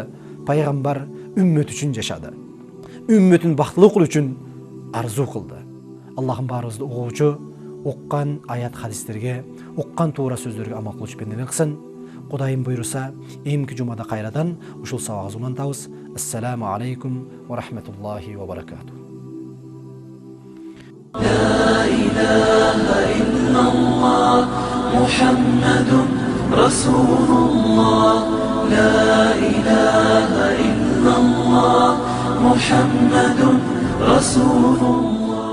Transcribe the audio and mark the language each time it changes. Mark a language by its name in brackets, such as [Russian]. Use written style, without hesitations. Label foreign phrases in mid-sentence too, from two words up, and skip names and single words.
[Kyrgyz] Пайгамбар үммөт үчүн жашады. Үммөтүн бактылуу кылуу үчүн арзу кылды. Аллахым баарыбызды угуучу, уккан аят хадистерге, уккан туура сөздөргө амал кылуучу бенден кылсын. Кудайым буйруса, эмки жумада кайрадан ушул сабагыбызды улантабыз. [Arabic] السلام عليكم ورحمة الله وبركاته. لا إله إلا الله محمد رسول الله لا إله إلا الله محمد رسول الله